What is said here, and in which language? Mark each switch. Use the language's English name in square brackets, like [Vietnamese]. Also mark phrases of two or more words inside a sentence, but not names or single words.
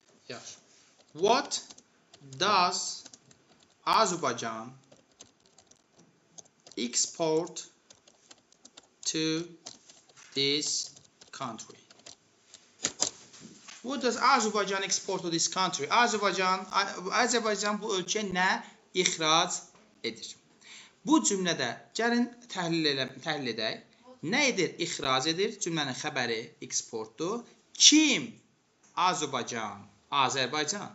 [Azerbaijani] Yaxşı. [English] What does Azerbaijan export to this country? What does Azerbaijan export to this country? [Azerbaijani] Azərbaycan bu ölkəyə nə ixrac edir? Bu cümlədə gəlin təhlil edək. Nə edir? İxrac edir. Cümlənin xəbəri eksportdur. Kim? Azərbaycan. Azərbaycan.